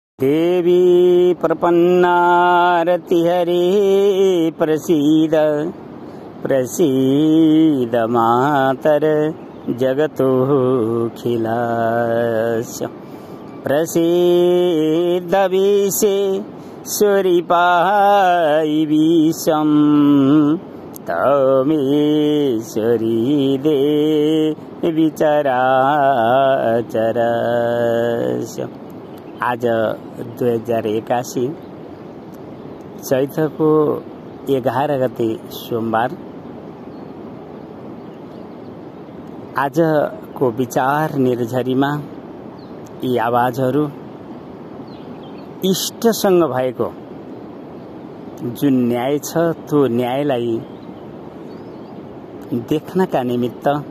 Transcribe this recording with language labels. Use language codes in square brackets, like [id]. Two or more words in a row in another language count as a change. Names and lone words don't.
[sa] देवी प्रपन्नारति हरे प्रसीद प्रसीद मातर जगतोऽखिलस्य प्रसीद विश्वेश्वरी पाहि विश्वं तमेश्वरी देवी चराचरस्य। [ne] आज 2081 चैत्रको 11 गते सोमबार। आजको विचार निर्झरीमा यी आवाजहरू इष्टसँग भएको जुन न्याय छ त्यो न्यायलाई देख्नका निमित्त